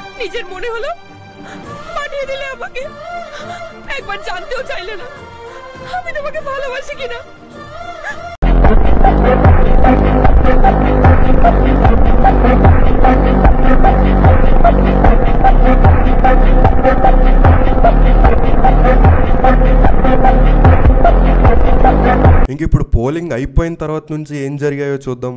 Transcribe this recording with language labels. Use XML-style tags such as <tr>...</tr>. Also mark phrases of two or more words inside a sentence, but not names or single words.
<bn>নিজের মনে হলো পাঠিয়ে দিলে আমাকে। একবার জানতেও চাইলে না আমি তোমাকে ভালোবাসি কিনা।</bn> <te>ఇంక ఇప్పుడు పోలింగ్ అయిపోయిన తర్వాత నుంచి ఏం జరిగాయో చూద్దాం.</te>